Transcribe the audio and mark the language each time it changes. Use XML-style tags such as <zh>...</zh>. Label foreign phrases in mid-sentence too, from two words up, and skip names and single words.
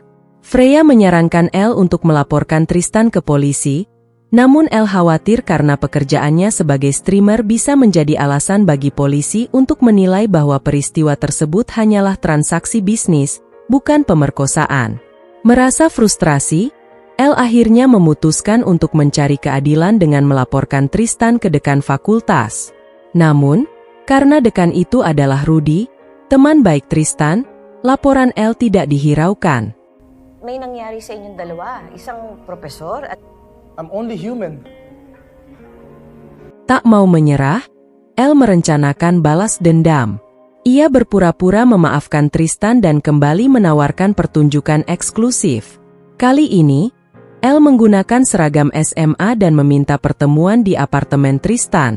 <id>Freya menyarankan Elle untuk melaporkan Tristan ke polisi, namun Elle khawatir karena pekerjaannya sebagai streamer bisa menjadi alasan bagi polisi untuk menilai bahwa peristiwa tersebut hanyalah transaksi bisnis, bukan pemerkosaan. Merasa frustrasi, Elle akhirnya memutuskan untuk mencari keadilan dengan melaporkan Tristan ke dekan fakultas. Namun, karena dekan itu adalah Rudy, teman baik Tristan, laporan Elle tidak dihiraukan.</id> <tl>May nangyari sa inyong dalawa, isang profesor at...</tl> <en>I'm only human.</en> <id>Tak mau menyerah, Elle merencanakan balas dendam. Ia berpura-pura memaafkan Tristan dan kembali menawarkan pertunjukan eksklusif. Kali ini, Elle menggunakan seragam SMA dan meminta pertemuan di apartemen Tristan.</id>